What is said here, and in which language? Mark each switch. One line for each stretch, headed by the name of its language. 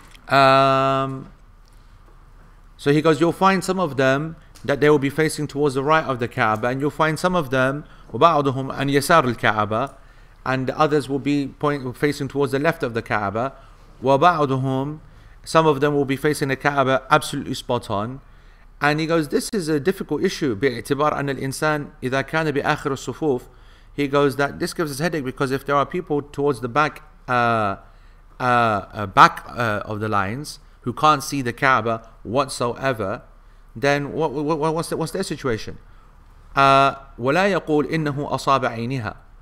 English: So he goes, you'll find some of them that they will be facing towards the right of the Kaaba, and you'll find some of them
Arabic: وبعضهم عن يسار الكعبة,
English: and the others will be facing towards the left of the Kaaba.
Arabic: وبعضهم,
English: some of them will be facing the Kaaba absolutely spot on. And he goes, this is a difficult issue.
Arabic: باعتبار أن الإنسان إذا كان بآخر الصفوف.
English: He goes that this gives us a headache, because if there are people towards the back of the lines who can't see the Kaaba whatsoever, then what's their situation?
Arabic: ولا يقول إنه أصاب عينها.